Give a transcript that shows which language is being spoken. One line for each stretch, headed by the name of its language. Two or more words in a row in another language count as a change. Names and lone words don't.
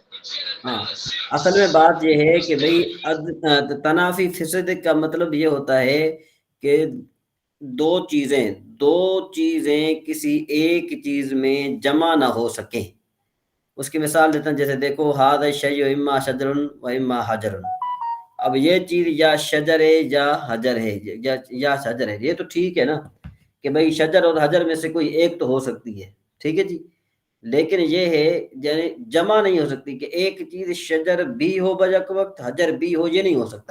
Urdu: ہاں اصل میں بات یہ ہے کہ بھئی
Arabic: تنافی فی الصدق
Urdu: کا مطلب یہ ہوتا ہے کہ دو چیزیں کسی ایک چیز میں جمع نہ ہو سکیں. اس کی مثال دیتا ہوں، جیسے دیکھو
Arabic: ھذا الشیء اما شجر و اما حجر.
Urdu: اب یہ چیز یا شجر ہے یا حجر ہے، یا شجر ہے. یہ تو ٹھیک ہے نا کہ بھئی شجر اور حجر میں سے کوئی ایک تو ہو سکتی ہے. ٹھیک ہے جی. لیکن یہ ہے یعنی جمع نہیں ہو سکتی کہ ایک چیز شجر بھی ہو بیک وقت حجر بھی ہو، یہ نہیں ہو سکتا.